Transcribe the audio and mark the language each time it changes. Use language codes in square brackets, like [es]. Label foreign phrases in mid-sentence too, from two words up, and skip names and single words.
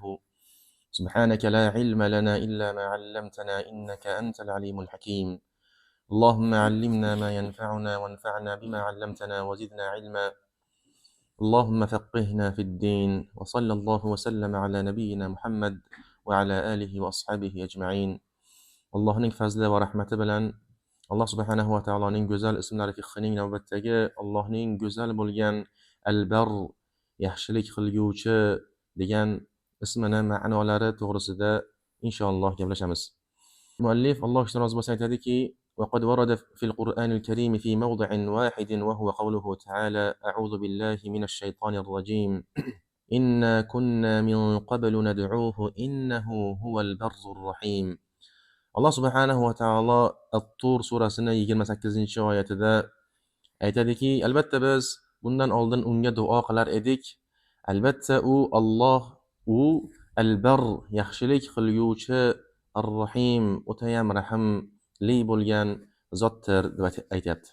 [ar] سبحانك لا علم لنا إلا ما علمتنا إنك أنت العليم الحكيم. اللهم علمنا ما ينفعنا وانفعنا بما علمتنا وزدنا علما. اللهم فقهنا في الدين، وصلى الله وسلم على نبينا محمد وعلى آله وأصحابه أجمعين. [uz] Allohning fazli va rahmati bilan Alloh subhanahu va taoloning go'zal ismlari fiqhining navbatdagi Allohning go'zal bo'lgan Al-Bar, yaxshilik qilguvchi degan ismini ma'nolari to'g'risida inshaalloh gaplashamiz. Muallif Alloh uchun rozi bo'lsa aytadiki: [ar] وقد ورد في القرآن الكريم في موضع واحد وهو قوله تعالى: أعوذ بالله من الشيطان الرجيم إنا كنا من قبل ندعوه إنه هو البر الرحيم. [uz] Alloh subhanahu va taolo At-Tur surasining 28-oyatida aytadiki: albatta biz bundan oldin unga duo qilar edik. Albatta u Al-Bar, yaxshilik qilguvchi, Ar-Rahim, o'tayam rahimli bo'lgan zotdir deb aytayapti.